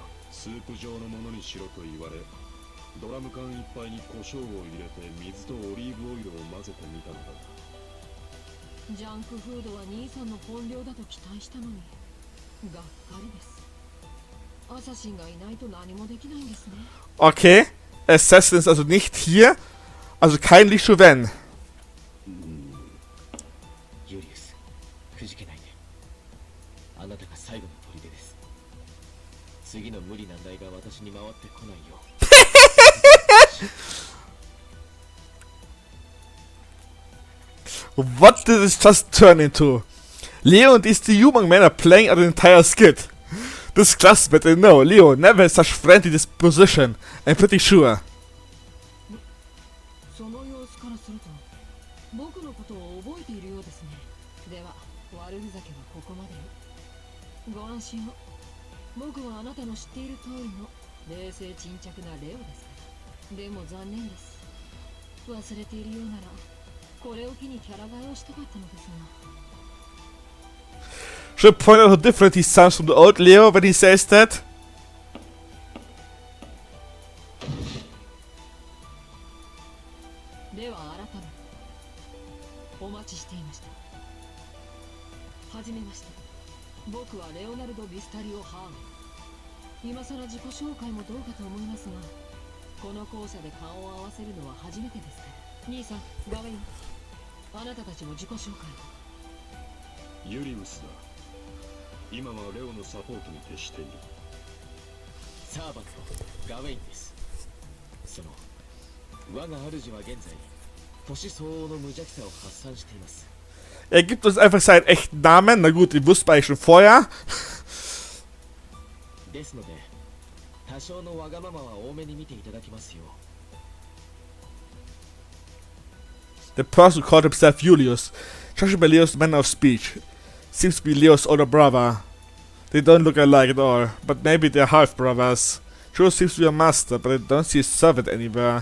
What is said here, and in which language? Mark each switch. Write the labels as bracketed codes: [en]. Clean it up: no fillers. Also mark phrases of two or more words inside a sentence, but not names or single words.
[ja] スープ状のものにしろと言われ、ドラム缶いっぱいに胡椒を入れて水とオリーブオイルを混ぜてみたのだ。ジャンクフードは兄さんの本領だと期待したのにがっかりです。アサシンがいないと何もできないんですね。 [de] Okay, Assassin ist also nicht hier. Also kein Lichoven. [ja] ユリウス、くじけないで。あなたが最後の砦です。次の無理難題が私に回ってこないよ。 [en] What did this just turn into? Leo and these two young men are playing out an entire skit. This classmate, I know, Leo never had such friendly disposition, I'm pretty sure. [ja] その様子からすると僕のことを覚えているようですね。では悪ふざけはここまでよ。ご安心を。僕はあなたの知っている通りの冷静沈着なレオですから。でも残念です。忘れているようならこれを機にキャラ替えをしたかったのですが。 [en] Should I point out how different he sounds from the old Leo when he says that? [ja] では改めお待ちしていました。はじめまして。僕はレオナルド・ビスタリオ・ハーメン。今さら自己紹介もどうかと思いますが、この校舎で顔を合わせるのは初めてですから。兄さん、ガベイン、あなたたちも自己紹介を。ユリウスだ。今はレオのサポートに徹している。サーバント、ガウェインです。その我が主は現在年相応の無邪気さを発散しています。 [de] Er gibt uns einfach seinen echten Namen. Na gut, den wusste man eigentlich schon vorher. [ja] ですので多少のわがままは多めに見ていただきますよ。 [en] The person who called himself Julius, judging by Leo's manner of speech, seems to be Leo's older brother. They don't look alike at all, but maybe they're half-brothers. Julius seems to be a master, but I don't see a servant anywhere.